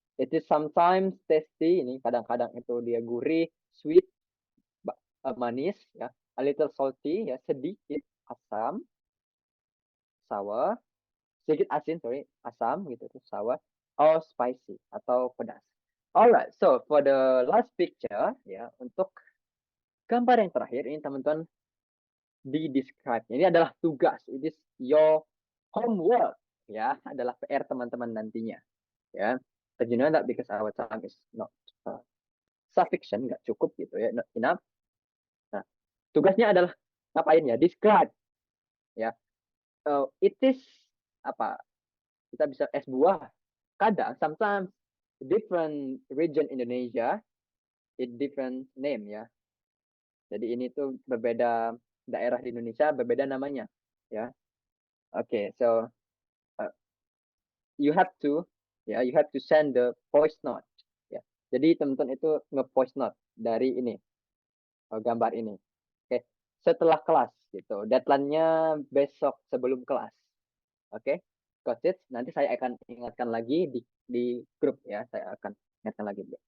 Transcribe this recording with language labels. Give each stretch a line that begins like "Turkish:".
English: It is sometimes tasty,
Indonesian: ini kadang-kadang itu dia gurih,
English: sweet,
Indonesian: manis ya,
English: a little salty
Indonesian: ya, sedikit asam, sour, sedikit asin, asam gitu tuh, sour,
English: or spicy
Indonesian: atau pedas.
English: Alright, so for the last picture
Indonesian: ya, untuk gambar yang terakhir ini teman-teman di describe. Ini adalah tugas,
English: it is your homework
Indonesian: ya, adalah PR teman-teman nantinya ya.
English: But you know that because our time is not sufficient,
Indonesian: nggak cukup gitu ya,
English: not enough.
Indonesian: Nah, tugasnya adalah ngapain ya? Describe ya.
English: It is
Indonesian: apa? Kita bisa es buah. Kadang
English: sometimes different region Indonesia it different name ya.
Indonesian: Jadi ini tuh berbeda daerah di Indonesia, berbeda namanya ya.
English: Oke, so you have to send the voice note ya.
Indonesian: Jadi teman-teman itu nge-voice note dari ini gambar ini. Oke, setelah kelas gitu. Deadline-nya besok sebelum kelas. Oke,
English: got it.
Indonesian: Nanti saya akan ingatkan lagi di grup ya. Saya akan ingatkan lagi.